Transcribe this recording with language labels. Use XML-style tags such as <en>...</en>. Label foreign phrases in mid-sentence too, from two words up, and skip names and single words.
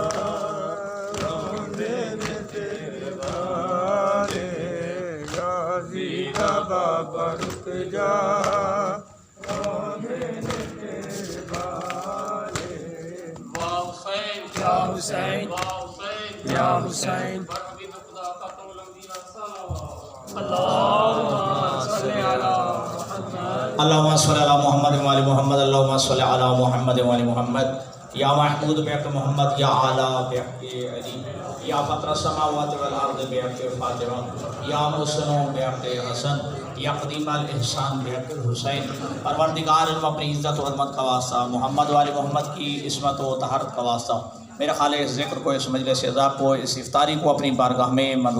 <pa>روندے نے تیرے والے غازی دا بابا رک جا روندے نے تیرے والے</pa> <ar>یا حسین یا حسین اللهم صل على محمد وعلى محمد اللهم صل على محمد وعلى محمد یا محمود بحق محمد یا اعلیٰ بحق علی یا فطر السماوات والارض بحق فاطمہ یا محسن بحق حسن یا قدیم الاحسان بحق الحسین</ar> <ur>پروردگار علم اپنی عزت و عظمت کا واسطہ محمد وعلی محمد کی عصمت و طہارت کا واسطہ میرے خالق اس ذکر کو اس مجلس عزا کو اس افطاری کو اپنی بارگاہ میں منظور</ur>